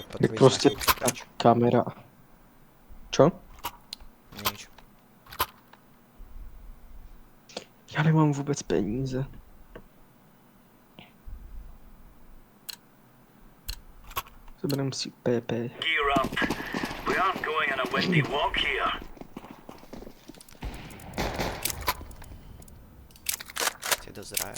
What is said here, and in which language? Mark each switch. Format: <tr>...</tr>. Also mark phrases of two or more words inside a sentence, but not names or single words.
<sk>potrebuješ?</sk> <cs>prostě ta kamera. Čo?</cs> <sk>Nič.</sk> <cs>Já nemám vůbec peníze.</cs> <sk>Zaberem si PP.</sk> <en>Gear up. We aren't going on a windy walk here.</en> <sk>Tie dozraje.</sk>